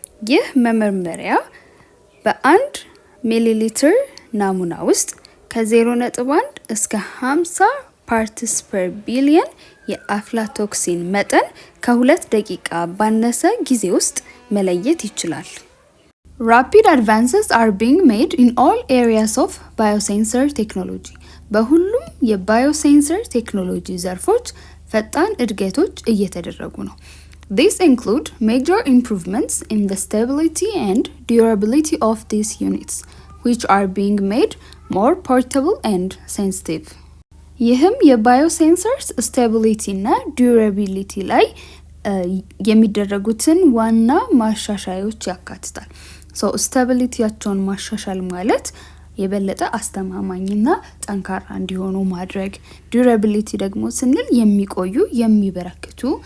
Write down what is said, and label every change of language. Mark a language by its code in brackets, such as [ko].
[am] ይህ መመርመሪያ በ1 ሚሊሊትር ናሙና ውስጥ ከ0.1 እስከ 50 ፓርትስ ፐር ቢሊየን የአፍላቶክሲን መጠን ከ2 ደቂቃ ባነሰ ጊዜ ውስጥ መለየት ይችላል። [en] Rapid advances are being made in all areas of biosensor technology. [am] በሁሉም የባዮሴንሰር ቴክኖሎጂ ዘርፎች ፈጣን እድገቶች እየተደረጉ ነው። [en] These include major improvements in the stability and durability of these units, which are being made more portable and sensitive. [am] ይህም የባዮሴንሰርስ ስቴቢሊቲ እና ዱራቢሊቲ ላይ የሚደረጉትን ዋና ማሻሻያዎች ያካትታል። ስቴቢሊቲያቸውን ማሻሻል ማለት የበለጠ አስተማማኝና ጠንካራ እንዲሆኑ ማድረግ፣ ዱራቢሊቲ ደግሞ ስንል የሚቆዩ የሚበረክቱ